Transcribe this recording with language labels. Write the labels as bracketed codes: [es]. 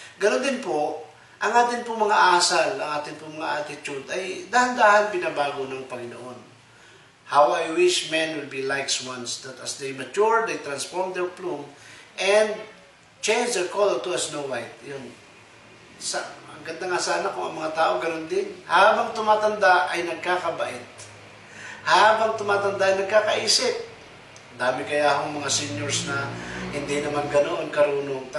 [tl] Ganun din po, ang atin po mga asal, ang atin po mga attitude ay dahan-dahan binabago ng Panginoon. [en] How I wish men will be like swans, that as they mature, they transform their plume and change their color to a snow white. [tl] Yun. Ang ganda nga sana kung ang mga tao ganun din. Habang tumatanda ay nagkakabait. Habang tumatanda ay nagkakaisip. Dami kaya akong mga seniors na hindi naman ganoon karunong.